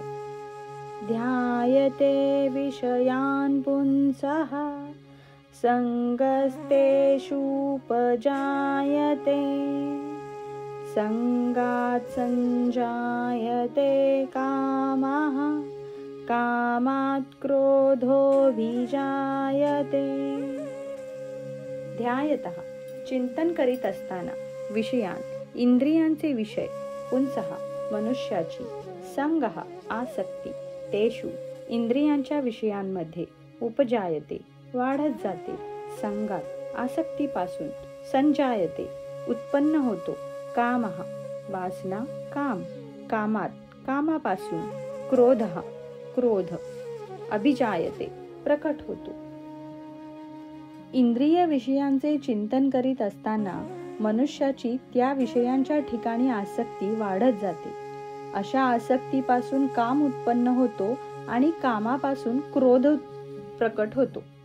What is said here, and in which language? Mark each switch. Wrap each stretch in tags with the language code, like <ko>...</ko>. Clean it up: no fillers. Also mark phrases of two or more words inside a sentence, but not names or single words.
<sa>ध्यायते विषयान् पुंसः संगस्तेषुपजायते संगात् संजायते कामः कामात् क्रोधोऽभिजायते.</sa> <mr>ध्यायतः चिंतन करीत असताना विषयान इंद्रियांचे विषय पुंसः मनुष्याची संगः आसक्ती तेषु इंद्रियांच्या विषयांमध्ये उपजायते वाढत जाते संगात आसक्तीपासून संजायते उत्पन्न होतो कामः वासना काम कामात कामापासून क्रोधः क्रोध अभिजायते प्रकट होतो. इंद्रिय विषयांचे चिंतन करीत असताना मनुष्याची त्या विषयांच्या ठिकाणी आसक्ती वाढत जाते. अशा आसक्तीपासून काम उत्पन्न होतो आणि कामापासून क्रोध प्रकट होतो.</mr>